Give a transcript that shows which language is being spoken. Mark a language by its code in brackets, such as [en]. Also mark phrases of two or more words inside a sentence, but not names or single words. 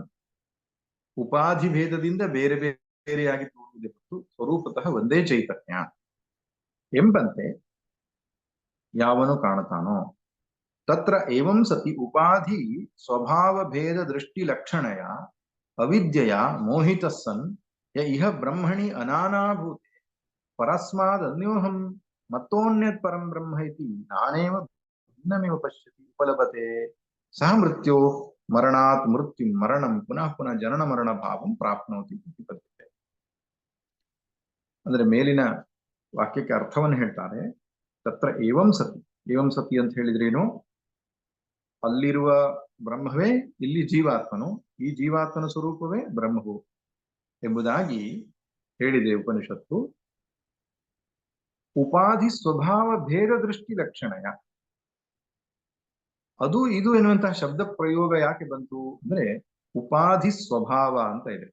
[kn] ಉಪಾಧಿ ಭೇದದಿಂದ ಬೇರೆ ಬೇರೆಯಾಗಿ ತೋರುವುದೇ ಹೊರತು ಸ್ವರೂಪತಃ ಒಂದೇ ಚೈತನ್ಯ ಎಂಬಂತೆ ಯಾವನು ಕಾಣುತ್ತಾನೋ [sa] ತತ್ರ ಏವಂ ಸತಿ ಉಪಾಧಿ ಸ್ವಭಾವ ಭೇದ ದೃಷ್ಟಿ ಲಕ್ಷಣಯ ಅವಿದ್ಯೆಯ ಮೋಹಿತ ಸನ್ ಯ ಇಹ ಬ್ರಹ್ಮಣಿ ಅನಾನಾಭೂತೆ ಪರಸ್ಮಾದ್ ಅನ್ಯೋಹಂ ಮತ್ತೋನ್ಯತ್ ಪರಂ ಬ್ರಹ್ಮ ಇತಿ ನಾನೇವ ಭಿನ್ನಮೇವ ಪಶ್ಯತಿ ಉಪಲಭತೆ ಸಹ ಮೃತ್ಯೋ ಮರಣಾತ್ ಮೃತ್ಯು ಮರಣಂ ಪುನಃ ಪುನಃ ಜನನ ಮರಣ ಭಾವಂ ಪ್ರಾಪ್ನೋತಿ ಪ್ರತಿಪದ್ಯತೆ. [kn] ಅಂದ್ರೆ ಮೇಲಿನ ವಾಕ್ಯಕ್ಕೆ ಅರ್ಥವನ್ನು ಹೇಳ್ತಾರೆ. [sa] ತತ್ರ ಏವಂ ಸತಿ, ಏವಂ ಸತಿ [kn] ಅಂತ ಹೇಳಿದ್ರೇನು? ಅಲ್ಲಿರುವ ಬ್ರಹ್ಮವೇ ಇಲ್ಲಿ ಜೀವಾತ್ಮನು, ಈ ಜೀವಾತ್ಮನ ಸ್ವರೂಪವೇ ಬ್ರಹ್ಮವು ಎಂಬುದಾಗಿ ಹೇಳಿದೆ ಉಪನಿಷತ್ತು. [sa] ಉಪಾಧಿ ಸ್ವಭಾವ ಭೇದ ದೃಷ್ಟಿ ಲಕ್ಷಣಯ, [kn] ಅದು ಇದು ಎನ್ನುವಂತಹ ಶಬ್ದ ಪ್ರಯೋಗ ಯಾಕೆ ಬಂತು ಅಂದ್ರೆ, ಉಪಾಧಿ ಸ್ವಭಾವ ಅಂತ ಇದೆ.